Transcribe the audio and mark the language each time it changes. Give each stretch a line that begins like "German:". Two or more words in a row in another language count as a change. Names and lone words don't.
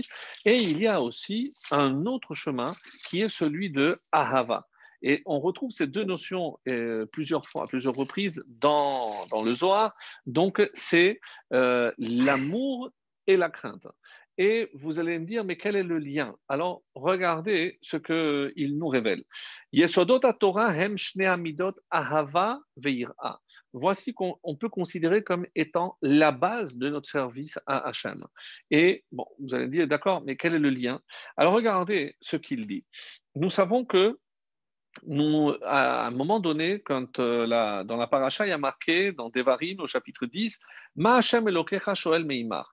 French: Et il y a aussi un autre chemin qui est celui de Ahava. Et on retrouve ces deux notions plusieurs fois, à plusieurs reprises dans le Zohar. Donc, c'est l'amour et la crainte. Et vous allez me dire, mais quel est le lien? Alors, regardez ce qu'il nous révèle.
Hebrew: יסודות תורה הם שני עמודות אהבה ויראה.
French: Voici qu'on peut considérer comme étant la base de notre service à Hachem. Et bon, vous allez dire, d'accord, mais quel est le lien? Alors regardez ce qu'il dit. Nous savons que nous, à un moment donné, quand dans la paracha, il y a marqué dans Devarim au chapitre 10,
Hebrew: מה ה' אלוקיך שואל מעמך.